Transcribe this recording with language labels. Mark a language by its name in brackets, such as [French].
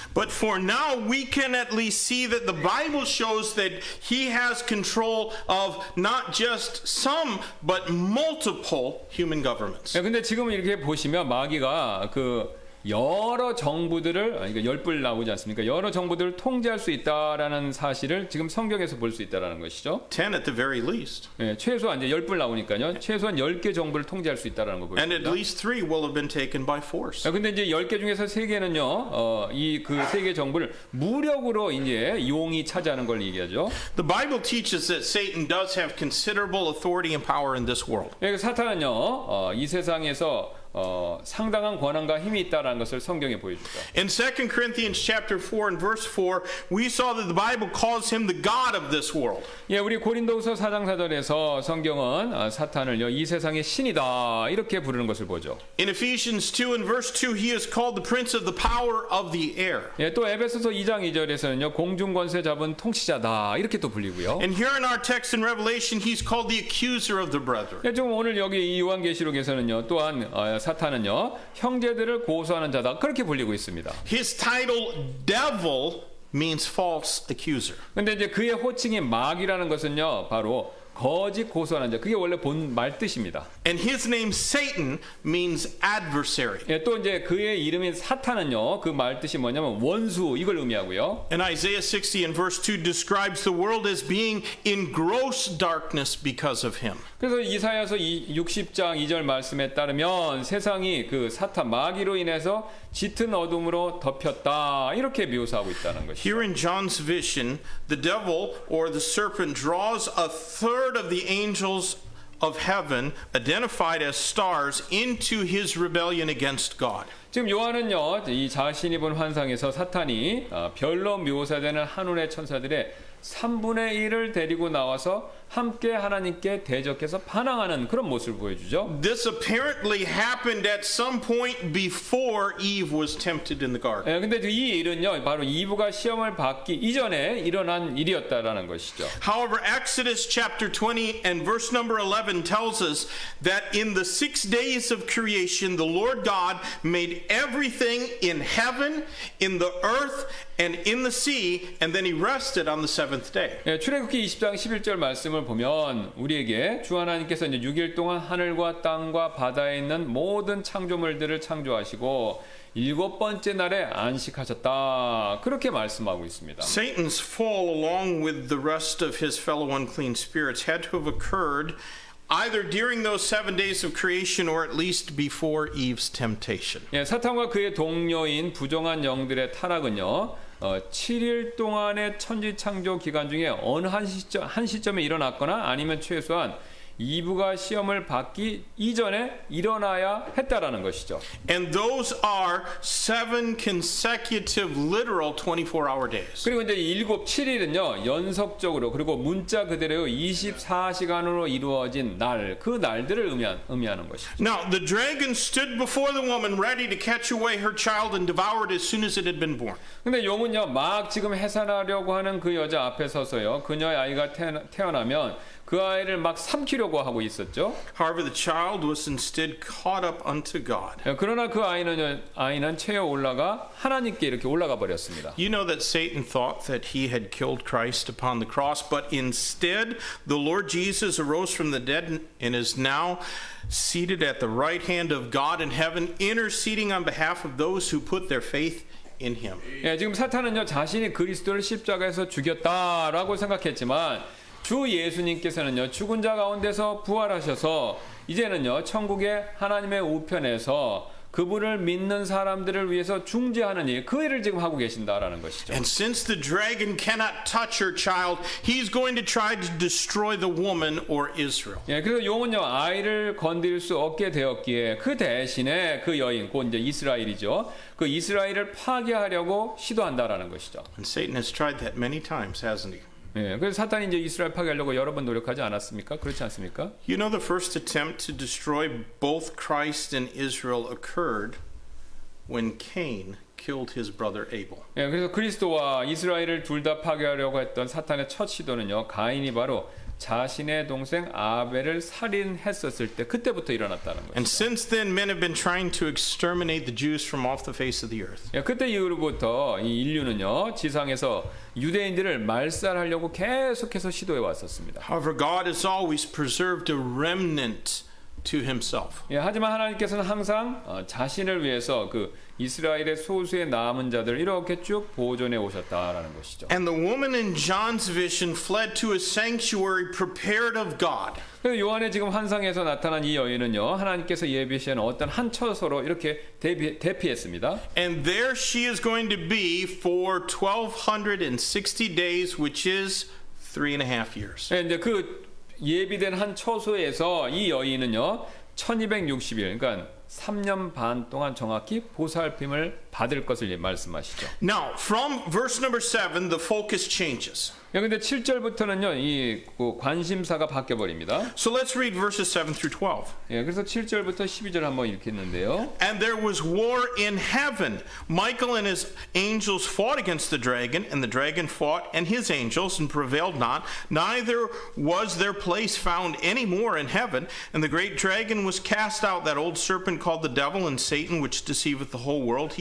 [English] But for now, we can at least see that the Bible shows that he has control of not just some, but multiple human governments. [Korean] 예, 근데 지금 이렇게 보시면 마귀가 여러 정부들을 그러니까 10뿔 나오지 않습니까? 여러 정부들을 통제할 수 있다라는 사실을 지금 성경에서 볼 수 있다라는 것이죠. [English] 10 at the very least. [Korean] 예, 최소한 이제 10뿔 나오니까요. 최소한 10개 정부를 통제할 수 있다라는 걸 [English] And at [Korean] 보입니다. [English] least 3 will have been taken by force. [Korean] 근데 이제 10개 중에서 3개는요. 이 그 3개 정부를 무력으로 이제 용이 차지하는 걸 얘기하죠. [English] The Bible teaches that Satan does have considerable authority and power in this world. [Korean] 예, 사탄은요. 이 세상에서 상당한 권한과 힘이 있다라는 것을 성경에 보여주죠. [English] In 2 Corinthians chapter 4 and verse 4, we saw that the Bible calls him the God of this world. [Korean] 예, 우리 고린도후서 4장 4절에서 성경은 사탄을요 이 세상의 신이다 이렇게 부르는 것을 보죠. [English] In Ephesians 2 and verse 2, he is called the prince of the power of the air. [Korean] 예, 또 에베소서 2장 2절에서는요 공중 권세 잡은 통치자다 이렇게 또 불리고요. [English] And here in our text in Revelation, he's called the accuser of the brethren. [Korean] 예, 지금 오늘 여기 이 요한계시록에서는요 또한 사탄은요 형제들을 고소하는 자다 그렇게 불리고 있습니다. [English] His title, devil, means false accuser. [Korean] 근데 이제 그의 호칭이 마귀라는 것은요 바로 거짓 고소하는 자 그게 원래 본 말 뜻입니다. [English] And his name, Satan, means adversary. [Korean] 예, 또 이제 그의 이름인 사탄은요 그 말 뜻이 뭐냐면 원수 이걸 의미하고요. [English] And Isaiah 60 and verse 2 describes the world as being in gross darkness because of him. [Korean] 그래서 이사야서 60장 2절 말씀에 따르면 세상이 그 사탄 마귀로 인해서 짙은 어둠으로 덮였다 이렇게 묘사하고 있다는 것이죠. [English] Here in John's vision, the devil or the serpent draws a third of the angels of heaven, identified as stars, into his rebellion against God. [Korean] 지금 요한은요 이 자신이 본 환상에서 사탄이 별로 묘사되는 하늘의 천사들의 3분의 1을 데리고 나와서 함께 하나님께 대적해서 반항하는 그런 모습을 보여주죠. [English] This apparently happened at some point before Eve was tempted in the garden. [Korean] 예, 근데 이 일은요 바로 이브가 시험을 받기 이전에 일어난 일이었다라는 것이죠. [English] However, Exodus chapter 20 and verse number 11 tells us that in the 6 days of creation, the Lord God made everything in heaven, in the earth, and in the sea, and then he rested on the seventh day. [Korean] 예, 출애굽기 20장 11절 말씀을 보면 우리에게 주 하나님께서 이제 6일 동안 하늘과 땅과 바다에 있는 모든 창조물들을 창조하시고 일곱 번째 날에 안식하셨다. 그렇게 말씀하고 있습니다. [English] Satan's fall, along with the rest of his fellow unclean spirits, had to have occurred either during those 7 days of creation or at least before Eve's temptation. [Korean] 예, 사탄과 그의 동료인 부정한 영들의 타락은요. 7일 동안의 천지 창조 기간 중에 어느 한 시점에 일어났거나 아니면 최소한 이브가 시험을 받기 이전에 일어나야 했다라는 것이죠. [English] And those are 7 consecutive literal 24-hour days. [Korean] 그리고 이제 7일은요 연속적으로 그리고 문자 그대로 24시간으로 이루어진 날, 그 날들을 의미하는 것이죠. [English] Now, the dragon stood before the woman ready to catch away her child and devour it as soon as it had been born. [Korean] 근데 용은요 막 지금 해산하려고 하는 그 여자 앞에 서서요 그녀의 아이가 태어나면 그 아이를 막 삼키려고 하고 있었죠. [English] However, the child was instead caught up unto God. [Korean] 그러나 그 아이는 채어 올라가 하나님께 이렇게 올라가 버렸습니다. [English] You know that Satan thought that he had killed Christ upon the cross, but instead the Lord Jesus arose from the dead and is now seated at the right hand of God in heaven, interceding on behalf of those who put their faith in him. [Korean] 예, 지금 사탄은요 자신이 그리스도를 십자가에서 죽였다라고 생각했지만 주 예수님께서는요 죽은 자 가운데서 부활하셔서 이제는요 천국의 하나님의 우편에서 그분을 믿는 사람들을 위해서 중재하는 일, 그 일을 지금 하고 계신다라는 것이죠. [English] And since the dragon cannot touch her child, he's going to try to destroy the woman or Israel. [Korean] 예, 그래서 용은요 아이를 건드릴 수 없게 되었기에 그 대신에 그 여인, 곧 이제 이스라엘이죠. 그 이스라엘을 파괴하려고 시도한다라는 것이죠. [English] And Satan has tried that many times, hasn't he? [Korean] 예, 그래서 사탄이 이제 이스라엘 파괴하려고 여러 번 노력하지 않았습니까? 그렇지 않습니까? [English] You know, the first attempt to destroy both Christ and Israel occurred when Cain killed his brother Abel. [Korean] 예, 그래서 그리스도와 이스라엘을 둘 다 파괴하려고 했던 사탄의 첫 시도는요, 가인이 바로 자신의 동생 아벨을 살인했었을 때 그때부터 일어났다는 거죠. [English] And since then, men have been trying to exterminate the Jews from off the face of the earth. [Korean] 예, 그때 이후로부터 이 인류는요 지상에서 유대인들을 말살하려고 계속해서 시도해 왔었습니다. [English] However, God has always preserved a remnant to himself. [Korean] 예, 하지만 하나님께서는 항상 자신을 위해서 그 이스라엘의 소수의 남은 자들을 이렇게 쭉 보존해 오셨다라는 것이죠. [English] And the woman in John's vision fled to a sanctuary prepared of God. [Korean] 그래서 요한의 지금 환상에서 나타난 이 여인은요 하나님께서 예비하신 어떤 한 처소로 이렇게 대피했습니다. [English] And there she is going to be for 1260 days, which is 3.5 years. [Korean] 예, 이제 그 예비된 한 처소에서 이 여인은요 1260일, 그러니까 3년 반 동안 정확히 보살핌을 받을 것을 말씀하시죠. [English] Now, from verse number 7, the focus changes. [Korean] 근데 7절부터는요, 이 관심사가 바뀌어 버립니다. [English] So let's read verses 7 through 12. [Korean] 그래서 7절부터 12절 한번 읽겠는데요. [English] And there was war in heaven. Michael and his angels fought against the dragon, and the dragon fought and his angels and prevailed not. Neither was their place found any more in heaven. And the great dragon was cast out, that old serpent called the devil and Satan, which deceiveth the whole world.